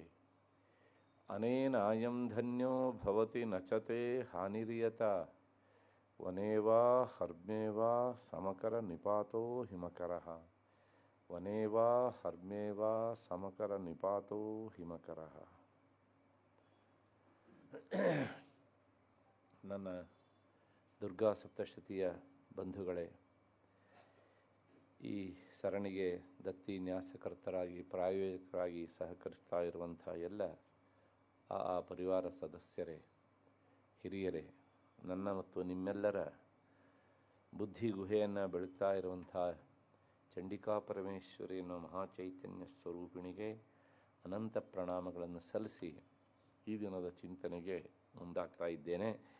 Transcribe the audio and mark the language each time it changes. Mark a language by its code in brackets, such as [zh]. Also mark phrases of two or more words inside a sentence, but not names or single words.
[sa] ಅನೇನಾಯಂ ಧನ್ಯೋ ಭವತಿ ನಚತೆ ಹಾನಿರಿಯತ ವನೇವಾ ಹರ್ಮ್ಯೇವಾ ಸಮಕರ ನಿಪಾತೋ ಹಿಮಕರಃ. ವನೇವಾ ಹರ್ಮ್ಯೇವಾ ಸಮಕರ ನಿಪಾತೋ ಹಿಮಕರಃ. [kn] ನನ್ನ ದುರ್ಗಾ ಸಪ್ತಶತಿಯ ಬಂಧುಗಳೇ, ಈ ಸರಣಿಗೆ ದತ್ತಿ ನ್ಯಾಸಕರ್ತರಾಗಿ ಪ್ರಾಯೋಜಕರಾಗಿ ಸಹಕರಿಸ್ತಾ ಇರುವಂಥ ಎಲ್ಲ ಆ ಪರಿವಾರ ಸದಸ್ಯರೇ, ಹಿರಿಯರೇ, ನನ್ನ ಮತ್ತು ನಿಮ್ಮೆಲ್ಲರ ಬುದ್ಧಿ ಗುಹೆಯನ್ನು ಬೆಳಗ್ತಾ ಇರುವಂಥ ಚಂಡಿಕಾ ಪರಮೇಶ್ವರಿ ಅನ್ನೋ ಮಹಾಚೈತನ್ಯ ಸ್ವರೂಪಿಣಿಗೆ ಅನಂತ ಪ್ರಣಾಮಗಳನ್ನು ಸಲ್ಲಿಸಿ ಈ ದಿನದ ಚಿಂತನೆಗೆ ಮುಂದಾಗ್ತಾ ಇದ್ದೇನೆ.